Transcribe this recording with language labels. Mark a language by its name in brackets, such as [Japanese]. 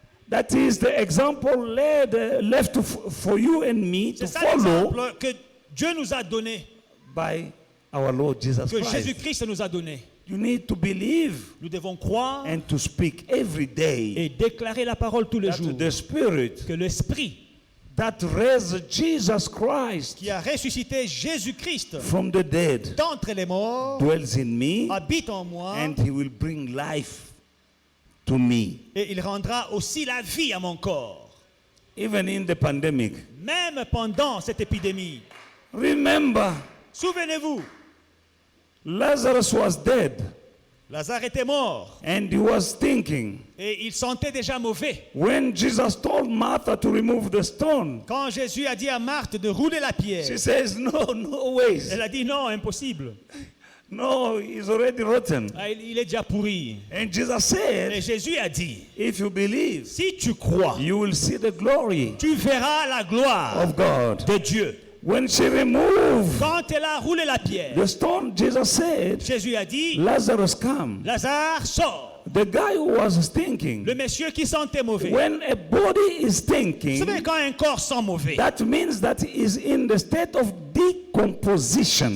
[English] That is the example left for you and me to [French] C'est ça [English] follow [French] l'exemple que Dieu nous a donné, [English] by our Lord Jesus [French] que [English] Christ. [French] Jésus-Christ nous a donné. [English] You need to believe [French] Nous devons croire [English] and to speak every day [French] et déclarer la parole tous les [English] that [French] jours. [English] the Spirit [French] Que l'Esprit [English] that raised Jesus Christ [French] qui a ressuscité Jésus-Christ [English] from the dead [French] d'entre les morts [English] dwells in me, [French] habite en moi [English] and he will bring life to me. [French] et il rendra aussi la vie à mon corps. [English] Even in the pandemic. [French] Même pendant cette épidémie. [English] Remember, [French] Souvenez-vous, [English] Lazarus was dead [French] Lazare était mort [English] and he was thinking. [French] et il sentait déjà mauvais. [English] When Jesus told Martha to remove the stone, [French] Quand Jésus a dit à Marthe de rouler la pierre, [English] she says, no ways. [French] elle a dit non, impossible. [English] No, he's already rotten. [French] Ah, il est déjà pourri. [English] And Jesus [French] Et [English] said, [French] Jésus a dit, [English] if you believe, [French] si tu crois, [English] you will see the glory [French] tu verras la gloire [English] of God. [French] de Dieu. [English] when she removed [French] Quand elle a roulé la pierre, [English] the stone, Jesus said, [French] Jésus a dit, [English] Lazarus, come. [French] Lazare, sors. [English] The guy who was stinking. [French] Le monsieur qui sentait mauvais. [English] When a body is [French] Vous [English] stinking, [French] savez, quand un corps sent mauvais, [English] that means that he is in the state of decomposition.